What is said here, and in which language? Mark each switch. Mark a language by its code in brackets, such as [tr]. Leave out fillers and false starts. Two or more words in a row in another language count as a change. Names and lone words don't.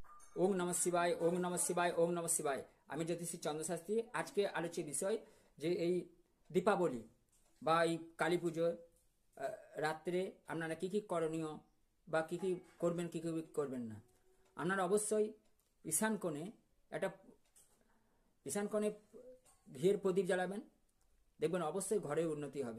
[sa] ওম নমঃ শিবায়, ওম নমঃ শিবায়, ওম নমঃ শিবায়। [bn] আমি জ্যোতিষী চন্দ্রশাস্ত্রী। আজকে আলোচ্য বিষয় যে এই দীপাবলি বা এই কালী পুজোর রাত্রে আপনারা কী কী করণীয় বা কী কী করবেন, কী কী করবেন না। আপনারা অবশ্যই ঈশান কোণে ঘিয়ের প্রদীপ জ্বালাবেন, দেখবেন অবশ্যই ঘরে উন্নতি হবে।